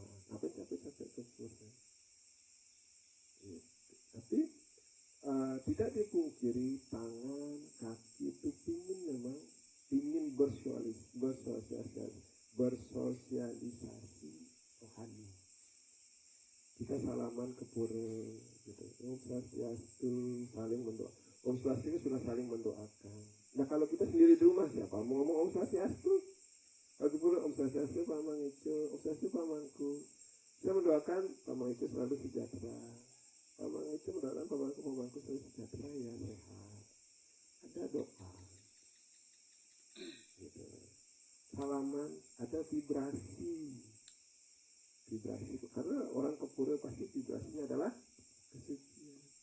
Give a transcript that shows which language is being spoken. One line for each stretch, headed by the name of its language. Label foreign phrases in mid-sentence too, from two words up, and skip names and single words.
Indonesian: Ngapain capek-capek kepura? Tapi tidak dipungkiri tangan, kaki itu ingin bersosialisasi rohani. Kita salaman ke pura, gitu.
Balinese: Om Swastiastu,
Indonesian: saling mendoa.
Balinese: Om Swastiastu
Indonesian: sudah saling mendoakan. Nah kalau kita sendiri di rumah siapa mau ngomong
Balinese: Om Swastiastu?
Indonesian: Kalau pura
Balinese: Om Swastiastu
Indonesian: Pak Mangico,
Balinese: Om Swastiastu
Indonesian: Pak Mangku. Saya mendoakan Pak Mangico selalu sejahtera. Pak Mangico mendoakan Pak Mangku selalu sejahtera ya sehat. Ada doa. Gitu. Salaman ada vibrasi itu karena orang ke pura pasti vibrasinya adalah kesucian.